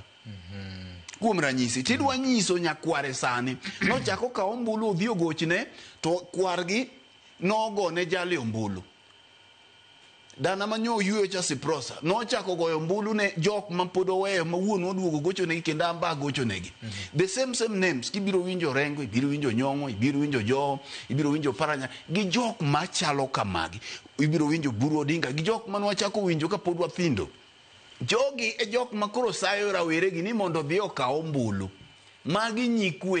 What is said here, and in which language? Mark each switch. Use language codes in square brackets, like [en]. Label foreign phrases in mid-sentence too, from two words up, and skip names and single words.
[luo] Kuom ranyisi, tidwa nyiso nyakware sani nochako ka ombulu odhi ogochne, to kwargi nogone jali ombulu. Dana manyo yuyo cha Siprosa nochako goyo ombulu ne jok ma pod oweyo ma wuon oduogo gocho negi kendo amba gocho negi. [en] The same names, [luo] kibiro winjo Rengo, ibiro winjo Nyong'o, ibiro winjo Joho, ibiro winjo Paranya, gi jok machalo kamagi. Ibiro winjo Buru Odinga, gi jok manwa chako winjo ka pod wathindo. Jogi e jok makoro sayo rawere gi ni mondo dhi okaw ombulu.